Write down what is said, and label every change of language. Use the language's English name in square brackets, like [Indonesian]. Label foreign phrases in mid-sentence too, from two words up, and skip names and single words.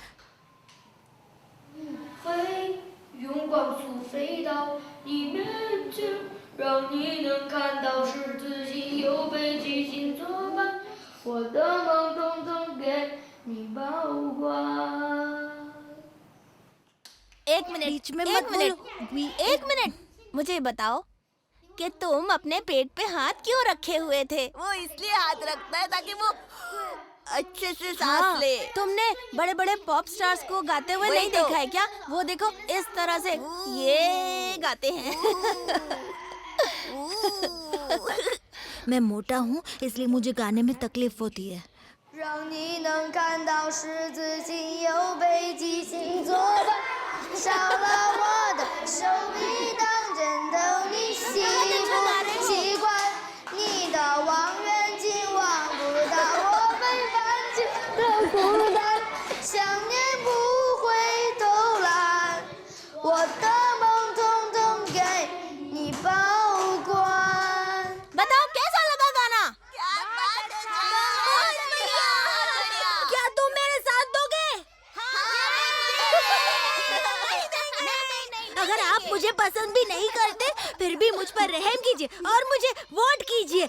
[Chinese] 飞，用光速飞到你面前，让你能看到十字星有北极星作伴，我的梦统统给你保管。 [Hindi] एक मिनट, बीच में एक मत मिनट, बोलो। एक मिनट। मुझे बताओ कि तुम अपने पेट पे हाथ क्यों रखे हुए थे? वो इसलिए हाथ रखता है ताकि वो अच्छे से हाँ, तुमने बड़े बड़े [English] pop stars [Hindi] को गाते हुए नहीं देखा है क्या? वो देखो इस तरह से ये गाते हैं। मैं मोटा हूँ इसलिए मुझे गाने में तकलीफ होती है। [Chinese] 让你能看到十字星有北极星作伴，少了我的手臂当真等你习惯，你的望远镜望不到我北半球的孤单，想念不会偷懒，我的梦统统给你保管。 [Hindi] बताओ कैसा लगा गाना? क्या तुम मेरे साथ दोगे? अगर आप मुझे पसंद भी नहीं करते फिर भी मुझ पर रहम कीजिए और मुझे वोट कीजिए।